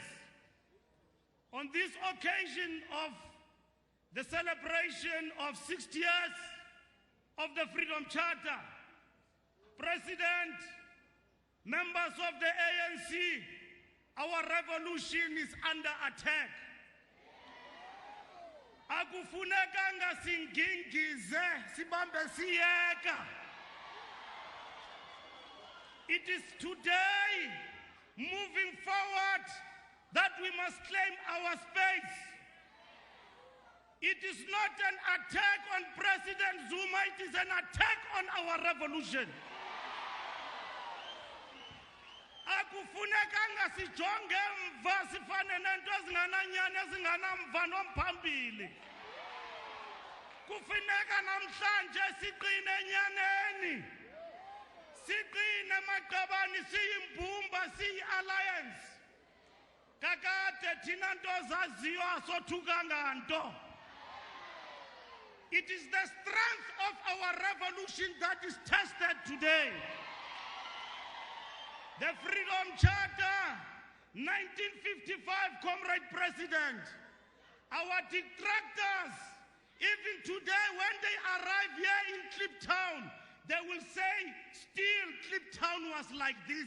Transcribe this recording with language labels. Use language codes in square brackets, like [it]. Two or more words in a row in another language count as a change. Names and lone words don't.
[en] On this occasion of the celebration of 60 years of the Freedom Charter, President, members of the ANC, our revolution is under attack. [xh] Akufunekanga singingize sibambe siyeka. [en] It is today, moving forward, that we must claim our space. It is not an attack on President Zuma, it is an attack on our revolution. [xh] Akufunekanga sijonge mva sifane nento ezingananyani ezinganamva nomphambili. Kufuneka namhlanje siqine enyaneni. Siqine Maqabani, siyimbumba, siyi-alliance. Kakade thina nto zaziyo asothuka nganto. [en] It is the strength of our revolution that is tested today. The Freedom Charter, 1955, Comrade President. Our detractors, even today when they arrive here in Kliptown, they will say, still Kliptown was like this.